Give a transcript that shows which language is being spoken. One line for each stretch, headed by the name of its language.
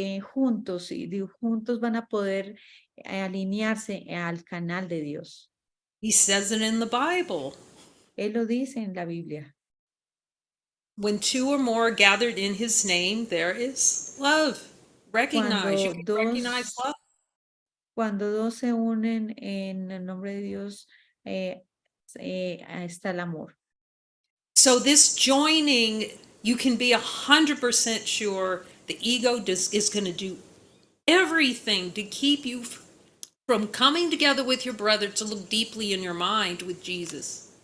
Spanish: Juntos van a poder alinearse al canal de Dios.
English: He says it in the Bible.
Spanish: Él lo dice en la Biblia.
English: When two or more are gathered in his name, there is love. Recognize. You can recognize love.
Spanish: Cuando dos se unen en el nombre de Dios, está el amor.
English: So this joining, you can be 100% sure the ego is going to do everything to keep you from coming together with your brother to look deeply in your mind with Jesus.